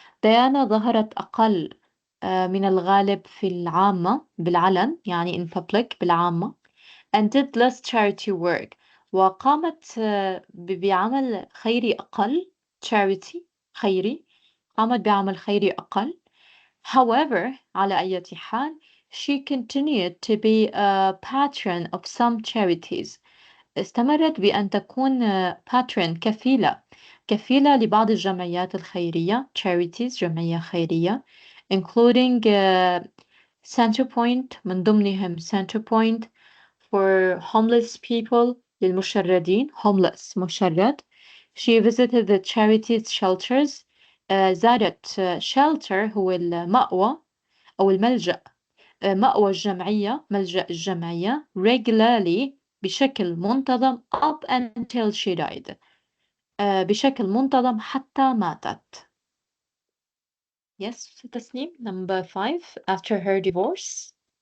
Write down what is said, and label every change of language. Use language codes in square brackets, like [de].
[ar] ديانا ظهرت أقل من الغالب في العامة بالعلن يعني [en] in public [ar] بالعامة [en] and did less charity work [ar] وقامت بعمل خيري أقل charity خيري قامت بعمل خيري أقل. [en] However [ar] على أي حال [en] she continued to be a patron of some charities. [ar] استمرت بأن تكون patron كفيلة لبعض الجمعيات الخيرية charities جمعية خيرية including Centerpoint من ضمنهم Centerpoint [en] for homeless people [ar] للمشردين homeless مشرد. [en] She visited the charities shelters. [ar] زارت shelter هو المأوى أو الملجأ مأوى الجمعية ملجأ الجمعية [en] regularly [ar] بشكل منتظم [en] up until she died [ar] بشكل منتظم حتى ماتت. [en] Yes, Tasnim. Number 5 after her divorce.